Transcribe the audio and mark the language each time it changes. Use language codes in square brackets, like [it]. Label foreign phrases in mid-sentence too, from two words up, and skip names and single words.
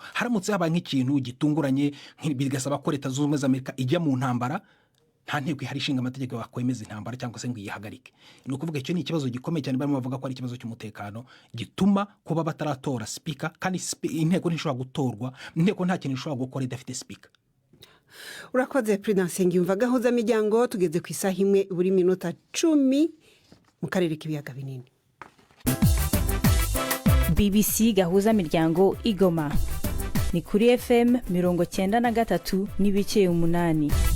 [rw] Haramutse habaye nk'ikintu gitunguranye bigasaba ko leta zunze ubumwe za Amerika ijya mu ntambara, nta nteko ihari ishinga amategeko yakwemeza intambara cyangwa se ngo iyihagarike. Ni ukuvuga icyo ni ikibazo gikomeye cyane, barimo bavuga ko ari ikibazo cy'umutekano gituma kuba bataratora speaker, kandi inteko ntishobora gutorwa, inteko nta kintu ishobora gukora idafite speaker. Urakoze Prudence Ngiyumva. Gahuzamiryango tugeze ku isaha imwe buri minota 10 mu karere k'ibiyaga binini. BBC Gahuzamiryango Igoma ni kuri FM 93 n'ibice 8.